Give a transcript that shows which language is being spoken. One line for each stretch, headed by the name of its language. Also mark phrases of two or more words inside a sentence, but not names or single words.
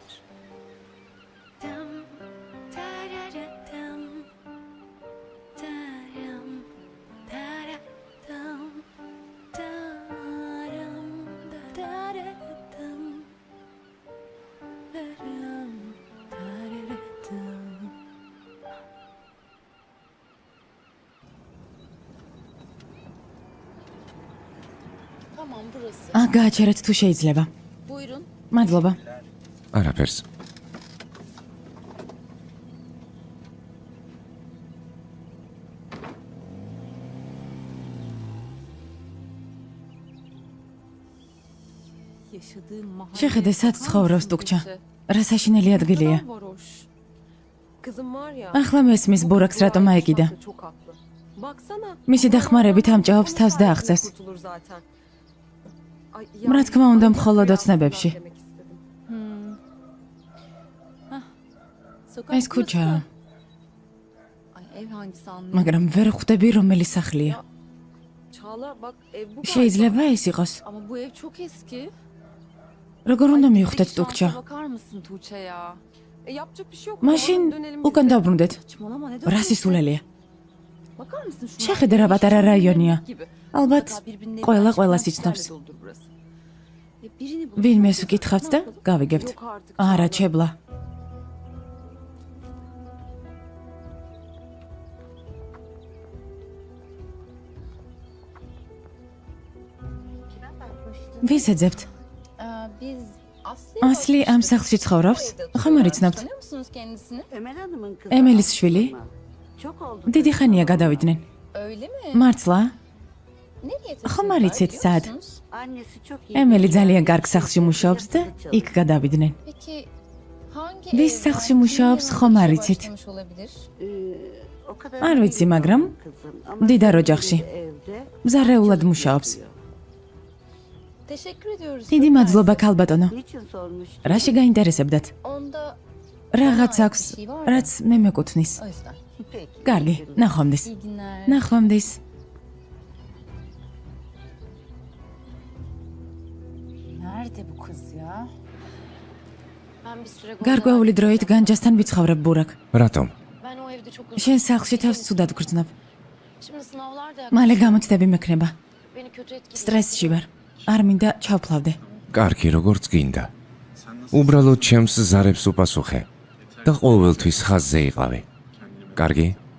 Turkish: Dam, tararatam, taram, taratam, taram, tararatam, taram, tararatam. Tamam burası.
Georgian: გააჩერეთ თუ შეიძლება.
Turkish: Buyurun.
Georgian: მადლობა. არაფერს.
Turkish: Yaşadığım mahalle.
Georgian: შეხედე სად ცხოვრობს ტუქჩა. რა საშინელი ადგილია.
Turkish: Varoş. Kızım var ya.
Georgian: ახლა მესმის ბურაქს რატომ აეკიდა?
Turkish: Çok haklı. Baksana.
Georgian: მისი დახმარებით ამჭაობს თავს და აღწევს.
Turkish: Kurtulur zaten. Ay,
Georgian: რა თქმა უნდა, მხოლოდ ოცნებებში.
Turkish: demek istedim. Sokak
Georgian: ეს ქუჩაა,
Turkish: burası. Ay ev hangisi anlayamadım.
Georgian: მაგრამ ვერ ხვდები რომელი სახლია.
Turkish: Çağla bak ev bu galiba.
Georgian: შეიძლება ეს იყოს.
Turkish: Ama bu ev çok eski.
Georgian: როგორ უნდა
Turkish: Ay,
Georgian: მივხვდეთ
Turkish: şansa
Georgian: ტუქჩა?
Turkish: Bakar mısın Tuğçe ya? Yapacak bir şey yok.
Georgian: მაშინ
Turkish: Tamam, dönelim
Georgian: უკან
Turkish: bize.
Georgian: დავბრუნდეთ.
Turkish: Saçmalama ne
Georgian: რა
Turkish: dönüyorsun?
Georgian: სისულელია?
Turkish: Bakar mısın şuna?
Georgian: შეხედე რა პატარა რაიონია.
Turkish: Gibi.
Georgian: ალბათ
Turkish: Hatta birbirinin
Georgian: ყველა
Turkish: evinden
Georgian: ყველას
Turkish: çıkan
Georgian: იცნობს.
Turkish: kişilerle doldur burası. Birini bulursun.
Georgian: ვინმეს ვკითხავთ და გავიგებთ.
Turkish: Yok artık.
Georgian: არა,
Turkish: Çağla.
Georgian: ჩებლა. ვის ეძებთ?
Turkish: Biz
Georgian: ასლი ამ სახლში ცხოვრობს? ხომ არ იცნობთ?
Turkish: Tanıyor musunuz kendisini? Ömer Hanım'ın kızı.
Georgian: ემილის შვილი?
Turkish: Çok oldu.
Georgian: დიდი ხანია გადავიდნენ.
Turkish: Öyle mi?
Georgian: მართლა?
Turkish: Nereye
Georgian: ხომ არ იცით
Turkish: biliyor
Georgian: სად?
Turkish: musunuz? Annesi çok iyi.
Georgian: ემილი ძალიან კარგ სახლში მუშაობს და იქ გადავიდნენ.
Turkish: Peki hangi
Georgian: Ვის
Turkish: evden
Georgian: სახლში მუშაობს,
Turkish: kiminle
Georgian: ხომ არ
Turkish: işe
Georgian: იცით?
Turkish: başlamış olabilir? O kadar
Georgian: არ ვიცი,
Turkish: iyi
Georgian: მაგრამ
Turkish: kızım. Ama
Georgian: მდიდარ ოჯახში.
Turkish: evde
Georgian: მზარეულად მუშაობს.
Turkish: Teşekkür ediyoruz.
Georgian: დიდი მადლობა ქალბატონო.
Turkish: niçin sormuştu?
Georgian: რაში გაინტერესებდათ?
Turkish: Onda
Georgian: რაღაც აქვს, რაც მე მეკუთვნის.
Turkish: o yüzden. Peki.
Georgian: კარგი, ნახვამდის.
Turkish: İyi günler.
Georgian: ნახვამდის.
Turkish: Nerede bu kız ya? Ben bir süre
Georgian: გარკვეული დროით განჯასთან ვიცხოვრებ ბურაკ. რატომ?
Turkish: Ben o evde çok uzun.
Georgian: შენ სახლში თავს ცუდად გრძნობ.
Turkish: Şimdi sınavlar da
Georgian: მალე
Turkish: yaklaşıyor.
Georgian: გამოცდები მექნება.
Turkish: Beni kötü etkileyecek.
Georgian: სტრესში ვარ. არ მინდა ჩავფლავდე. კარგი, როგორც გინდა. უბრალოდ ჩემს ზარებს უპასუხე და ყოველთვის ხაზზე იყავი. კარგი?